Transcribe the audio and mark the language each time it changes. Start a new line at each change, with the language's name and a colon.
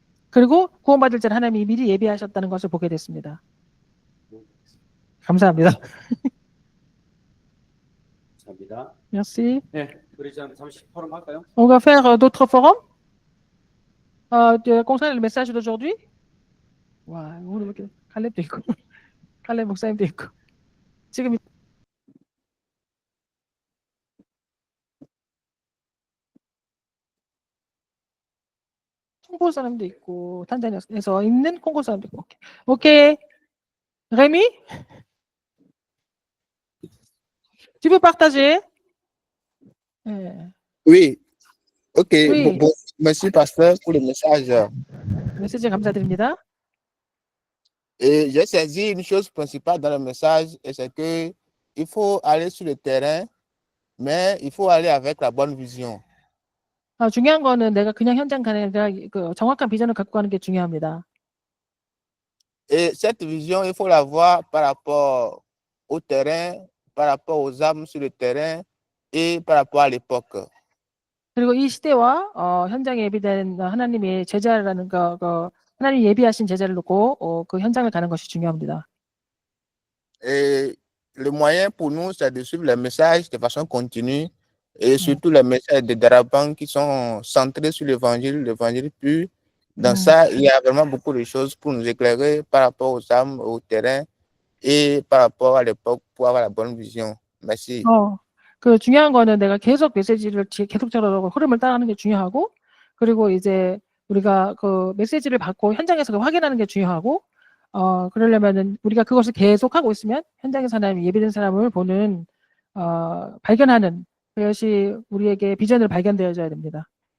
Korean: 그리고 구원받을 자를 하나님이 미리 예비하셨다는 것을 보게 됐습니다. 감사합니다. 감사합니다.
French: Merci.
Korean: 네, 우리 잠시 포럼 할까요?
French: On va faire d'autres forums concernant le message d'aujourd'hui.
Korean: 와, 오늘 이렇게 칼렙도 있고, 칼렙 목사님도 있고. 지금 콩고 사람도 있고, 탄자니아에서 있는 콩고 사람도 있고. 오케이. Rémi?
French: Tu veux partager? Oui, ok. Oui. Bon, merci, pasteur, pour le message.
Korean: 메시지 감사드립니다.
French: Et j'ai saisi une chose principale dans le message, et c'est que il faut aller sur le terrain, mais il faut aller avec la bonne vision.
Korean: 중요한 거는 내가 그냥 현장 가는 게 아니라 그 정확한 비전을 갖고 가는 게 중요합니다.
French: Et cette vision, il faut la voir par rapport au terrain, par rapport aux âmes sur le terrain et par rapport à l'époque.
Korean: 그리고 이 시대와 현장에 예비된 하나님의 제자라는 하나님 예비하신 제자를 놓고 그 현장을 가는 것이 중요합니다.
French: Et le moyen pour nous, c'est de suivre les messages de façon continue et surtout les messages de Darabang qui sont centrés sur l'évangile pur. Dans ça, il y a vraiment beaucoup de choses pour nous éclairer par rapport aux âmes, au terrain et par rapport à l'époque pour avoir la bonne vision. Merci.
Korean: 그 중요한 거는 내가 계속 메시지를 계속적으로 흐름을 따라가는 게 중요하고, 그리고 이제 우리가 그 메시지를 받고 현장에서 확인하는 게 중요하고, 그러려면은 우리가 그것을 계속하고 있으면 현장에서 하나님 예비된 사람을 보는 발견하는 그것이 우리에게 비전을 발견되어져야 됩니다.